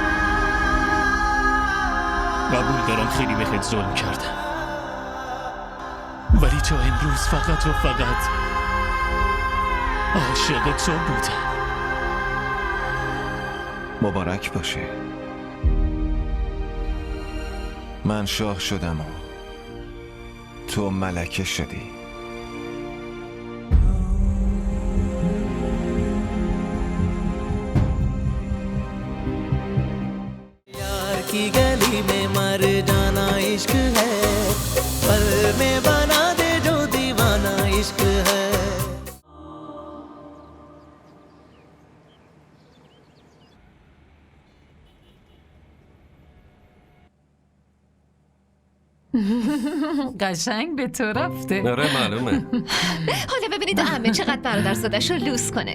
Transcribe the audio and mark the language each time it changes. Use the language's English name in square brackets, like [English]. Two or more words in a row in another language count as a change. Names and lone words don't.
[Persian] قبول دارم خیلی بهت ظلم کردم، ولی تا امروز فقط و فقط عاشق تو بودم. مبارک باشه. من شاه شدم و تو ملکه شدی. [Hindi] यार की गली में मर जाना इश्क है, पल में बना दे जो दीवाना इश्क है. [Persian] قشنگ به تو رفته. آره معلومه. حالا ببینید عمه چقدر برادرزادش رو لوس کنه.